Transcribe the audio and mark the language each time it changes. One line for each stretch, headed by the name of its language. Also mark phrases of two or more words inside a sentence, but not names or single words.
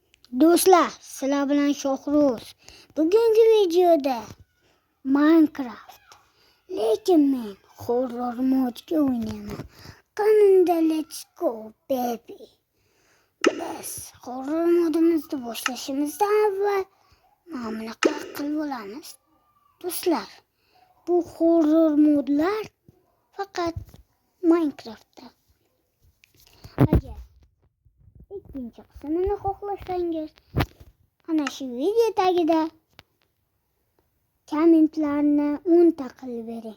Uzbek: Do'stlar, sizlar bilan Shohruz. Bugungi videoda Minecraft. Lekin men horror modga o'ynayman. Qanday
English: let's go baby.
Uzbek: Biz horror modimizni boshlashimizdan avval mana bunaqa qilib olamiz. Do'stlar, bu horror modlar faqat Minecraftda. Agar ikkinchi qismini xohlasangiz, ana shu video tagida kommentlarni 10 ta qilib bering.